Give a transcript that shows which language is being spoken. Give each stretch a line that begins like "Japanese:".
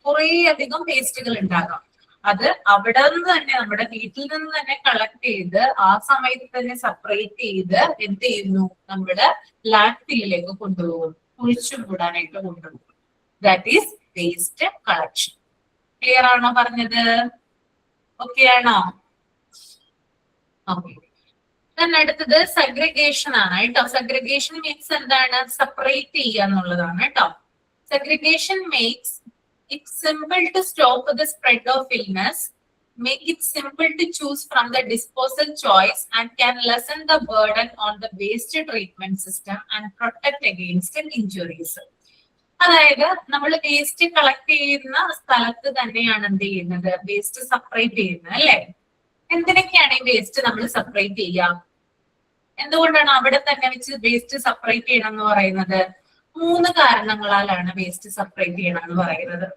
Malayalam: കുറേ അധികം വേസ്റ്റുകൾ ഉണ്ടാകാം. അത് അവിടെ നിന്ന് തന്നെ, നമ്മുടെ വീട്ടിൽ നിന്ന് തന്നെ കളക്ട് ചെയ്ത് ആ സമയത്ത് തന്നെ സെപ്പറേറ്റ് ചെയ്ത് എന്ത് ചെയ്യുന്നു, നമ്മുടെ ലാൻഡ് ഫില്ലിലേക്ക് കൊണ്ടുപോകും, കുഴിച്ചു മൂടാനായിട്ട് കൊണ്ടുപോകും.
English: That is waste collection.
Malayalam: Clear ആണോ പറഞ്ഞത്? ഓക്കെ ആണോ? ഓക്കെ. അടുത്തത് സെഗ്രിഗേഷൻ ആണ് കേട്ടോ. സെഗ്രിഗേഷൻ മീൻസ് എന്താണ്? സെപ്പറേറ്റ് ചെയ്യുക എന്നുള്ളതാണ് കേട്ടോ.
English: Segregation makes it simple to stop the spread of illness, make it simple to choose from the disposal choice, and can lessen the burden on the waste treatment system and protect against injuries.
Malayalam: അതായത് നമ്മൾ waste collect ചെയ്യുന്ന സ്ഥലത്ത് തന്നെയാണ് എന്ത് ചെയ്യുന്നത്, waste separate ചെയ്യുന്നത് അല്ലെ? എന്തിനൊക്കെയാണ് ഈ വേസ്റ്റ് നമ്മൾ സെപ്പറേറ്റ് ചെയ്യുക? എന്തുകൊണ്ടാണ് അവിടെ തന്നെ വെച്ച് വേസ്റ്റ് സെപ്പറേറ്റ് ചെയ്യണം എന്ന് പറയുന്നത്? 3 കാരണങ്ങളാലാണ് വേസ്റ്റ് സെപ്പറേറ്റ് ചെയ്യണം എന്ന് പറയുന്നത്.